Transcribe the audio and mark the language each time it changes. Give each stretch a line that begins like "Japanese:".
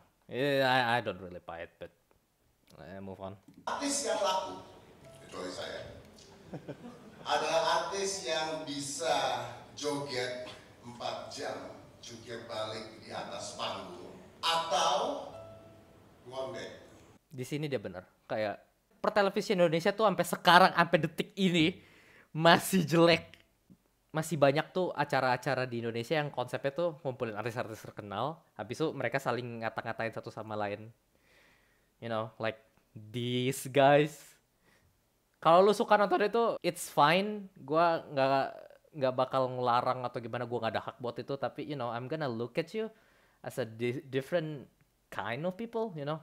English: I don't really buy it, but move on.
Indonesian: Artis yang laku, kecuali saya, adalah artis yang bisa joget 4 jam jungkir balik di atas panggung atau ngondek. Di sini dia bener, kayak pertelevisian Indonesia tuh sampai sekarang, sampai detik ini masih jelek. Masih banyak tuh acara-acara di Indonesia yang konsepnya tuh ngumpulin artis-artis terkenal, habis itu mereka saling ngata-ngatain satu sama lain.
English: Like these guys.
Indonesian: Kalau lu suka nonton itu,
English: it's fine.
Indonesian: Gua nggak bakal ngelarang atau gimana, gua nggak ada hak buat itu. Tapi
English: I'm gonna look at you as a different kind of people.